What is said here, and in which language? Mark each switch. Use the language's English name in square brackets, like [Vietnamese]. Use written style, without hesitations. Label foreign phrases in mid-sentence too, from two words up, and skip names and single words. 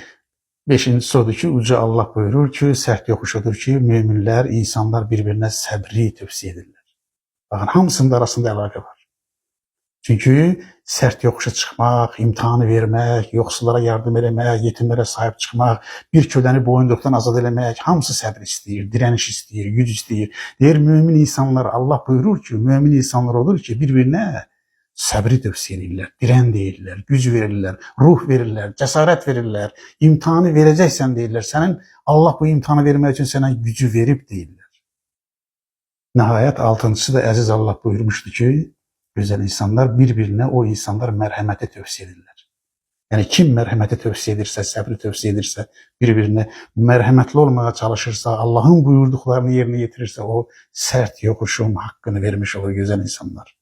[Turkish] Beşincisi odur ki Yüce Allah buyurur ki sert yokuş odur ki müminler, insanlar birbirine sabri tövsiye edirler. Bakın hamısının arasında alaka var. Çünkü sert yokuşa çıkmak, imtihanı vermek, yoksullara yardım etmek, yetimlere sahip çıkmak, bir köleni boyunduruktan azad etmek, [Azerbaijani] hamısı sabır istəyir, direniş istəyir, güc istəyir. Deyir mümin insanlar, Allah buyurur ki, mümin insanlar olur ki birbirine sabri tövsiye edirlər, diren deyirlər, güc verirlər, ruh verirlər, cesaret verirlər, imtihanı vereceksen deyirlər. [Turkish] Senin Allah bu imtihanı vermek için sana gücü verip deyirlər. Nihayet altıncısı da Aziz Allah buyurmuştu ki, güzel insanlar birbirine o insanlar merhamete tövsiye edirler. Yani kim merhamete tövsiye edirse, sabri tövsiye edirse, birbirine merhametli olmaya çalışırsa, Allah'ın buyurduklarını yerine getirirse o sert yokuşun hakkını vermiş olur güzel insanlar.